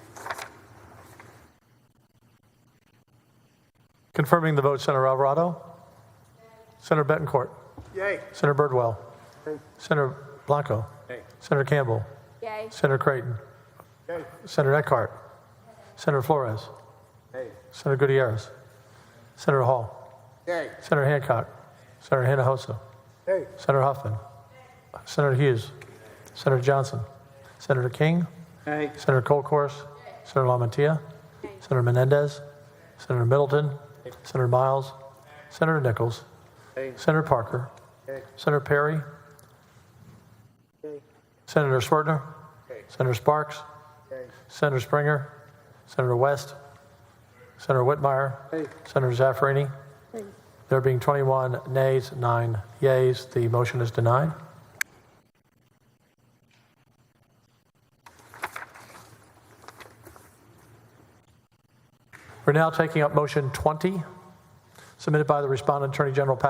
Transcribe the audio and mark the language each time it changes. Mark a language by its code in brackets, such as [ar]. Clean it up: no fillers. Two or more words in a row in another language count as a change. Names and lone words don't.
[en] Confirming the vote, Senator Alvarado. Senator Betancourt. Yay. Senator Birdwell. Yay. Senator Blanco. Nay. Senator Campbell. Yay. Senator Creighton. Yay. Senator Eckhart. Senator Flores. Nay. Senator Gutierrez. Senator Hall. Yay. Senator Hancock. Senator Hinojosa. Yay. Senator Huffman. Senator Hughes. Senator Johnson. Senator King. Nay. Senator Colcourse. Senator LaMantia. Senator Menendez. Senator Middleton. Senator Miles. Senator Nichols. Yay. Senator Parker. Yay. Senator Perry. Yay. Senator Swertner. Yay. Senator Sparks. Yay. Senator Springer. Senator West. Senator Whitmire. Yay. Senator Zaffarini. Yay. There being 21 nays, 9 yeas, the motion is denied. We're now taking up motion 20, submitted by the respondent, Attorney General Paxton.